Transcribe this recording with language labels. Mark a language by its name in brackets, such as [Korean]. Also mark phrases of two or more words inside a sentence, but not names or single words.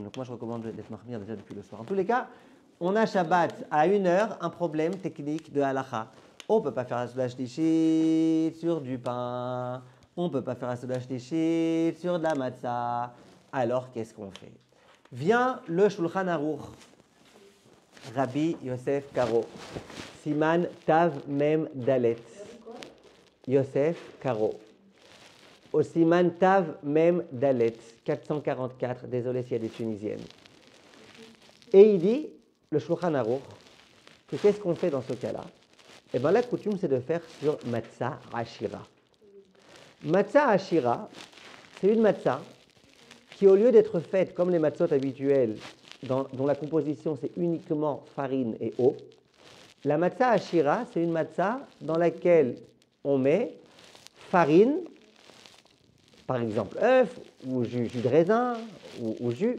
[French] Donc moi, je recommande d'être mahmir déjà depuis le soir. En tous les cas, on a Shabbat à 1h, un problème technique de halacha. On ne peut pas faire la [Hebrew] Seudah Shlishit [French] sur du pain, on ne peut pas faire la [Hebrew] Seudah Shlishit [French] sur de la matzah. Alors, qu'est-ce qu'on fait? Vient le Shulchan Aruch, Rabbi Yosef Karo, [Hebrew] Siman Tav Mem Dalet. [French] Yosef Karo. Au [Hebrew] Siman Tav Mem Dalet, [French] 444, désolé s'il y a des Tunisiennes. Et il dit, le Shulchan Aruch, que qu'est-ce qu'on fait dans ce cas-là? Eh bien, la coutume, c'est de faire sur [Hebrew] Matzah Ashira. Matzah Ashira, [French] c'est une matzah qui, au lieu d'être faite comme les matzot habituelles, dont la composition c'est uniquement farine et eau, la [Hebrew] matzah ashira, [French] c'est une matzah dans laquelle on met farine, par exemple œuf, ou jus de raisin, ou jus.